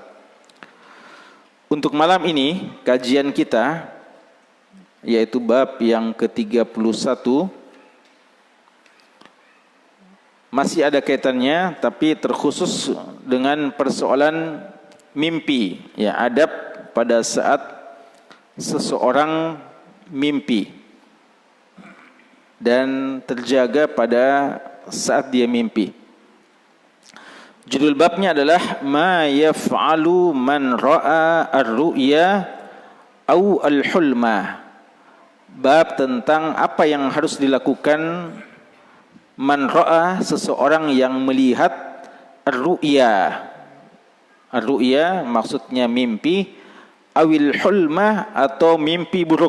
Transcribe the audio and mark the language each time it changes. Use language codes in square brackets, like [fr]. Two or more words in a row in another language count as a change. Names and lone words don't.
[id] Untuk malam ini, kajian kita yaitu bab yang ke-31, masih ada kaitannya tapi terkhusus dengan persoalan mimpi, ya, adab pada saat seseorang mimpi dan terjaga pada saat dia mimpi. Judul babnya adalah [ar] ما يفعل من رأى الرؤيا أو الحلم. [id] Bab tentang apa yang harus dilakukan [ar] من رأى, [id] seseorang yang melihat ar-ru'ya. Ar-ru'ya maksudnya mimpi, [ar] أو الحلم [id] atau mimpi buruk.